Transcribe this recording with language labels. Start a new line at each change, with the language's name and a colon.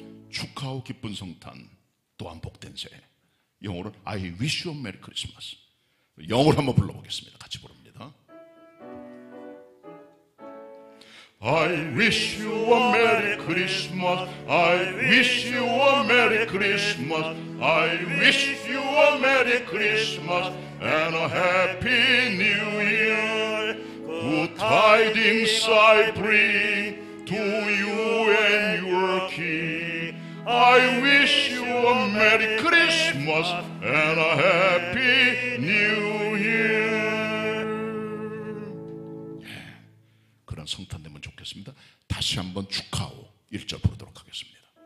Korean: 축하하오 기쁜 성탄, 또한 복된 새해. 영어로
English: I wish you a Merry Christmas.
Korean: 영어로 한번 불러보겠습니다. 같이 부릅니다.
English: I wish you a Merry Christmas. I wish you a Merry Christmas. I wish you a Merry Christmas and a Happy New Year. Good tidings I bring to you and your king. I wish you a Merry Christmas and a Happy New Year.
Korean: 그런 성탄 되면 좋겠습니다. 다시 한번 축하하오 1절 부르도록 하겠습니다.